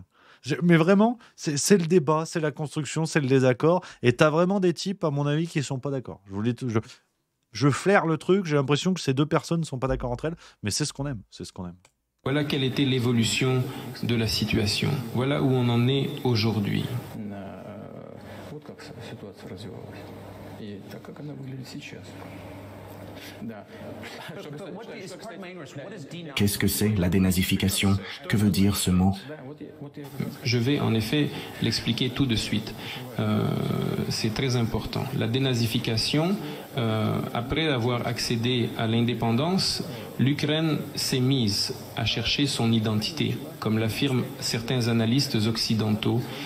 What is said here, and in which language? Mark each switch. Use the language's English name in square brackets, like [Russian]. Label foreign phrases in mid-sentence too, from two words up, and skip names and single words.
[French] Mais vraiment, c'est le débat, c'est la construction, c'est le désaccord. Et tu as vraiment des types, à mon avis, qui ne sont pas d'accord. Je flaire le truc, j'ai l'impression que ces 2 personnes ne sont pas d'accord entre elles, mais c'est ce qu'on aime. C'est ce qu'on aime. Voilà quelle était l'évolution de la situation. Voilà où on en est aujourd'hui. [Russian] как ситуация развивалась. И так, как она выглядит сейчас. Да. [French] Qu'est-ce que c'est la dénazification? Que veut dire ce mot? Je vais en effet l'expliquer tout de suite. C'est très important. La dénazification, après avoir accédé à l'indépendance, l'Ukraine s'est mise à chercher son identité, comme l'affirment certains analystes occidentaux.